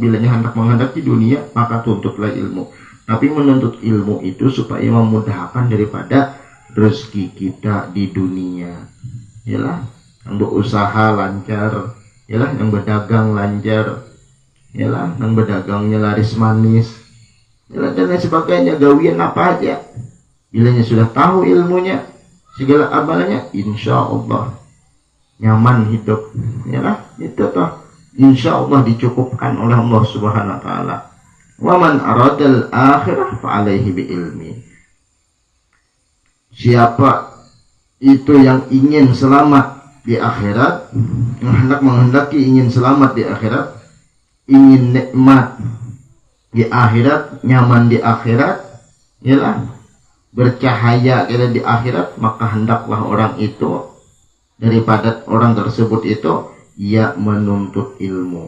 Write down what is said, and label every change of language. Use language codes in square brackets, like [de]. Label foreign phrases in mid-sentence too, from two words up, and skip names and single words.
[id] Bilanya hendak menghendaki dunia, maka tuntutlah ilmu. Tapi menuntut ilmu itu supaya memudahkan daripada rezeki kita di dunia. Ialah yang berusaha lancar, ialah yang berdagang lancar, ialah yang berdagangnya laris manis, ialah dan lain sebagainya, gawian apa aja. Bilanya sudah tahu ilmunya, segala amalannya, [ar] insya Allah [id] nyaman hidup. Yalah, itu toh [ar] insya Allah [id] dicukupkan oleh Allah [ar] Subhanahu wa taala. Wa man aradal akhirah fa alaihi bi ilmi. [id] Siapa itu yang ingin selamat di akhirat, yang hendak menghendaki ingin selamat di akhirat, ingin nikmat di akhirat, nyaman di akhirat, yalah, bercahaya di akhirat, maka hendaklah orang itu, daripada orang tersebut itu, ia menuntut ilmu.